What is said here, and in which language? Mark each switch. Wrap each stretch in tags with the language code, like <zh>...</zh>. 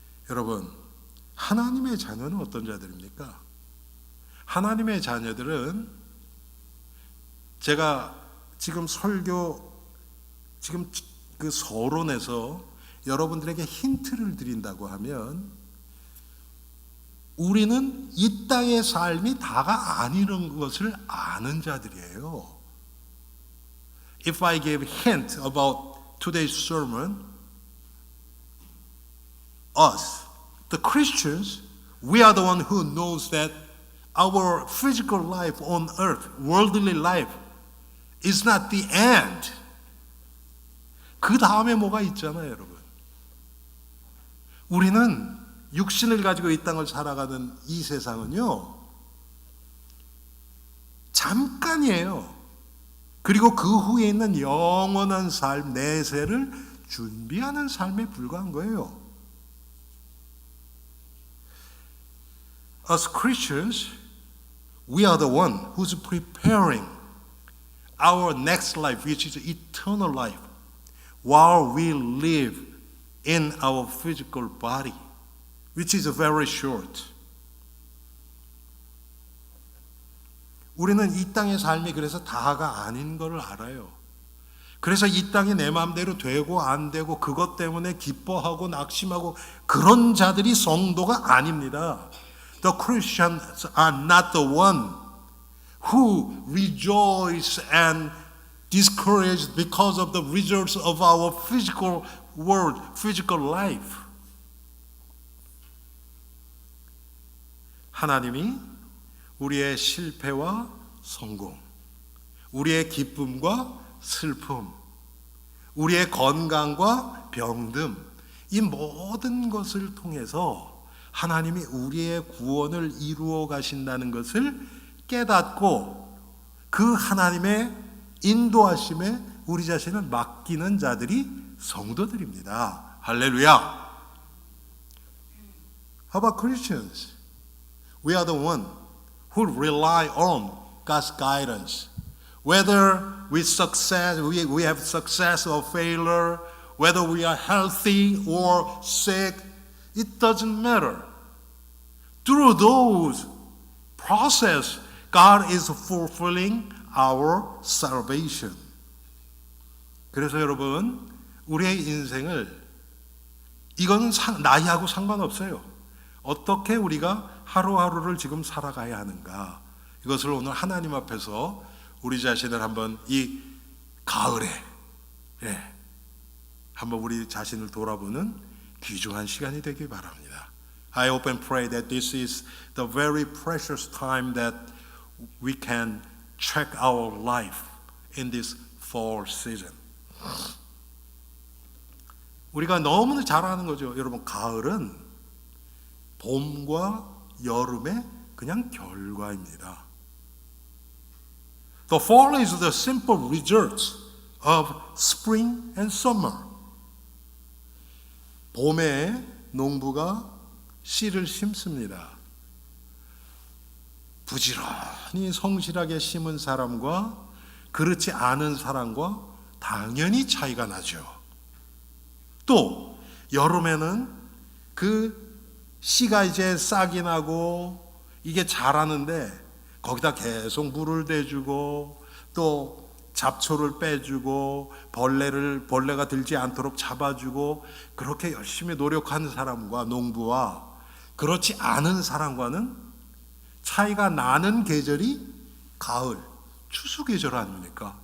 <ko>여러분, 하나님의 자녀는 어떤 자들입니까? 하나님의 자녀들은 제가 지금 설교 지금 그 서론에서 여러분들에게 힌트를 드린다고 하면 우리는 이 땅의 삶이 다가 아니라는 것을 아는 자들이에요.</ko> <en>If I give hint about today's sermon, us, the Christians, we are the one who knows that our physical life on earth, worldly life, is not the end.</en> <ko>그 다음에 뭐가 있잖아요, 여러분. 우리는 육신을 가지고 이 땅을 살아가는 이 세상은요, 잠깐이에요. 그리고 그 후에 있는 영원한 삶, 내세를 준비하는 삶에 불과한 거예요.</ko> <en>As Christians, we are the one who's preparing our next life, which is eternal life, while we live in our physical body, which is very short.</en> <ko>우리는 이 땅의 삶이 그래서 다가 아닌 걸 알아요. 그래서 이 땅이 내 마음대로 되고 안 되고 그것 때문에 기뻐하고 낙심하고 그런 자들이 성도가 아닙니다.</ko> <en>The Christians are not the one who rejoice and discouraged because of the results of our physical world, physical life.</en> <ko>하나님이 우리의 실패와 성공, 우리의 기쁨과 슬픔, 우리의 건강과 병듦, 이 모든 것을 통해서 하나님이 우리의 구원을 이루어 가신다는 것을 깨닫고 그 하나님의 인도하심에 우리 자신을 맡기는 자들이 성도들입니다. 할렐루야.</ko> <en>How about Christians? We are the one who rely on God's guidance. Whether we have success or failure, whether we are healthy or sick, it doesn't matter. Through those process, God is fulfilling our salvation.</en> <ko>그래서 여러분, 우리의 인생을 이거는 나이하고 상관없어요. 어떻게 우리가 하루하루를 지금 살아가야 하는가? 이것을 오늘 하나님 앞에서 우리 자신을 한번 이 가을에 한번 우리 자신을 돌아보는 귀중한 시간이 되길 바랍니다.</ko> <en>I hope and pray that this is the very precious time that we can check our life in this fall season.</en> <ko>우리가 너무나 잘 아는 거죠. 여러분, 가을은 봄과 여름의 그냥 결과입니다.</ko> <en>The fall is the simple result of spring and summer.</en> <ko>봄에 농부가 씨를 심습니다. 부지런히 성실하게 심은 사람과 그렇지 않은 사람과 당연히 차이가 나죠. 또 여름에는 그 씨가 이제 싹이 나고 이게 자라는데 거기다 계속 물을 대주고 또 잡초를 빼주고 벌레가 들지 않도록 잡아주고 그렇게 열심히 노력하는 사람과 농부와 그렇지 않은 사람과는 차이가 나는 계절이 가을, 추수 계절 아닙니까?</ko>